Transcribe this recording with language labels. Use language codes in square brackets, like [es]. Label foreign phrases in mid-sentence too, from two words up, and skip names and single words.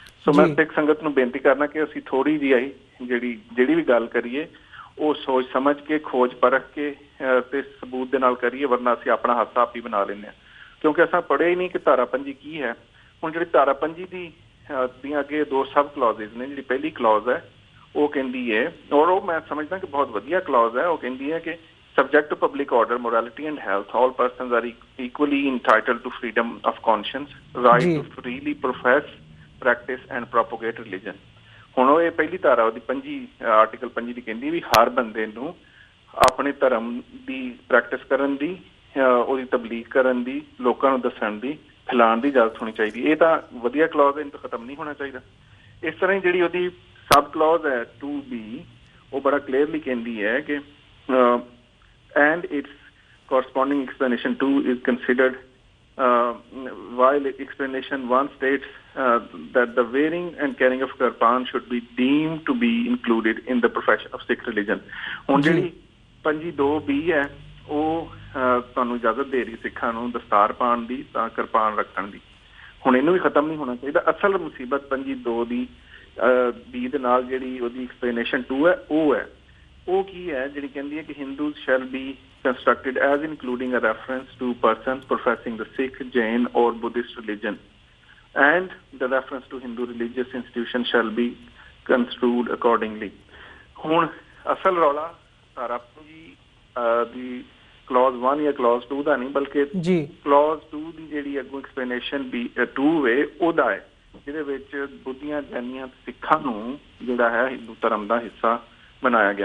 [pa] ਸੋ ਮੈਂ ਸਿੱਖ ਸੰਗਤ ਨੂੰ ਬੇਨਤੀ ਕਰਨਾ ਕਿ ਅਸੀਂ ਥੋੜੀ ਜਿਹੀ ਜਿਹੜੀ ਵੀ ਗੱਲ ਕਰੀਏ ਉਹ ਸੋਚ ਸਮਝ ਕੇ ਖੋਜ ਪਰਖ ਕੇ ਤੇ ਸਬੂਤ ਦੇ ਨਾਲ ਕਰੀਏ, ਵਰਨਾ ਅਸੀਂ ਆਪਣਾ ਹਾਸਾ ਆਪ ਹੀ ਬਣਾ ਲੈਂਦੇ ਹਾਂ, ਕਿਉਂਕਿ ਅਸਾਂ ਪੜ੍ਹਿਆ ਹੀ ਨਹੀਂ ਕਿ ਧਾਰਾ 25 ਕੀ ਹੈ। ਹੁਣ ਜਿਹੜੀ ਧਾਰਾ 25 ਦੀਆਂ ਅੱਗੇ 2 [en] sub clauses [pa] ਨੇ। ਜਿਹੜੀ ਪਹਿਲੀ ਕਲੌਜ਼ ਹੈ ਉਹ ਕਹਿੰਦੀ ਹੈ, ਔਰ ਉਹ ਮੈਂ ਸਮਝਦਾ ਕਿ ਬਹੁਤ ਵਧੀਆ ਕਲੌਜ਼ ਹੈ, ਉਹ ਕਹਿੰਦੀ ਹੈ ਕਿ [en] subject to public order, morality and health, all persons are equally entitled to freedom of conscience, right to freely profess, practice and propagate religion. [pa] ਹੁਣ ਉਹ ਇਹ ਪਹਿਲੀ ਧਾਰਾ ਉਹਦੀ ਆਰਟੀਕਲ 25 ਦੀ ਕਹਿੰਦੀ ਵੀ ਹਰ ਬੰਦੇ ਨੂੰ ਆਪਣੇ ਧਰਮ ਦੀ ਪ੍ਰੈਕਟਿਸ ਕਰਨ ਦੀ, ਉਹਦੀ ਤਬਲੀਗ ਕਰਨ ਦੀ, ਲੋਕਾਂ ਨੂੰ ਦੱਸਣ ਦੀ, ਫੈਲਾਉਣ ਦੀ ਇਜਾਜ਼ਤ ਹੋਣੀ ਚਾਹੀਦੀ। ਇਹ ਤਾਂ ਵਧੀਆ ਕਲੌਜ਼ ਹੈ, ਇਹਨੂੰ ਤਾਂ ਖਤਮ ਨਹੀਂ ਹੋਣਾ ਚਾਹੀਦਾ। ਇਸ ਤਰ੍ਹਾਂ ਹੀ ਜਿਹੜੀ ਉਹਦੀ ਸਬ ਕਲੌਜ਼ ਹੈ 2B, ਉਹ ਬੜਾ ਕਲੀਅਰਲੀ ਕਹਿੰਦੀ ਹੈ ਕਿ [en] and its corresponding explanation 2 is considered while explanation 1 states that the wearing and carrying of kirpan should be deemed to be included in the profession of Sikh religion. [pa] ਹੁਣ ਜਿਹੜੀ 2B ਹੈ ਉਹ ਤੁਹਾਨੂੰ ਇਜਾਜ਼ਤ ਦੇ ਰਹੀ ਸਿੱਖਾਂ ਨੂੰ ਦਸਤਾਰ ਪਾਉਣ ਦੀ, ਤਾਂ ਕਿਰਪਾਨ ਰੱਖਣ ਦੀ। ਹੁਣ ਇਹਨੂੰ ਵੀ ਖਤਮ ਨਹੀਂ ਹੋਣਾ ਚਾਹੀਦਾ। ਅਸਲ ਮੁਸੀਬਤ 2 ਦੀ B ਦੇ ਨਾਲ ਜਿਹੜੀ ਉਹਦੀ ਐਕਸਪਲੇਨੇਸ਼ਨ 2 ਹੈ ਉਹ ਕੀ ਹੈ, ਜਿਹੜੀ ਕਹਿੰਦੀ ਹੈ ਕਿ [en] Hindus shall be constructed as including a reference to persons professing the Sikh, Jain or Buddhist religion, and the reference to Hindu religious institution shall be construed accordingly. [pa] ਹੁਣ ਅਸਲ ਰੌਲਾ ਧਾਰਾ 25 ਦੀ ਕਲੌਜ਼ 1 ਜਾਂ ਕਲੌਜ਼ 2 ਦਾ ਨਹੀਂ, ਬਲਕਿ ਕਲੌਜ਼ 2 ਦੀ ਜਿਹੜੀ ਅੱਗੋਂ ਐਕਸਪਲੇਨੇਸ਼ਨ 2 ਵੇ ਉਹਦਾ ਹੈ, ਜਿਹਦੇ ਵਿੱਚ ਬੁੱਧੀਆਂ, ਜੈਨੀਆਂ, ਸਿੱਖਾਂ ਨੂੰ ਜਿਹੜਾ ਹੈ ਹਿੰਦੂ ਧਰਮ ਦਾ ਹਿੱਸਾ ਬਣਾਇਆ ਗਿਆ।